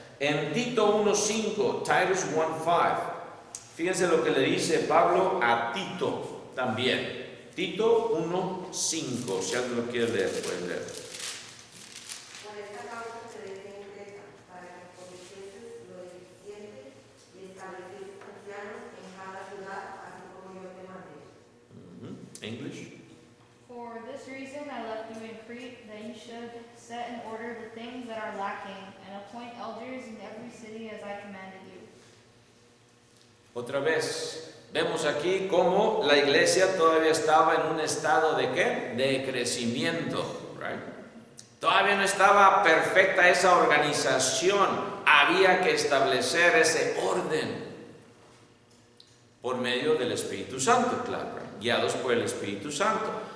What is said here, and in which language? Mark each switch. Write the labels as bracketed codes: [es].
[es] En Tito 1:5, Titus 1:5, fíjense lo que le dice Pablo a Tito también. Tito 1:5, si alguien lo quiere leer, pueden leer. Por esta causa te dejé en Creta, para que corrigieses lo deficiente y establecieses ancianos en cada ciudad, así como yo te mandé. [en] English. For this reason I left you in Crete, that you should set in order the things that are lacking, and appoint elders in every city as I commanded you. [es] Otra vez, vemos aquí cómo la iglesia todavía estaba en un estado de ¿qué? De crecimiento, right? Todavía no estaba perfecta esa organización, había que establecer ese orden por medio del Espíritu Santo, claro, guiados por el Espíritu Santo.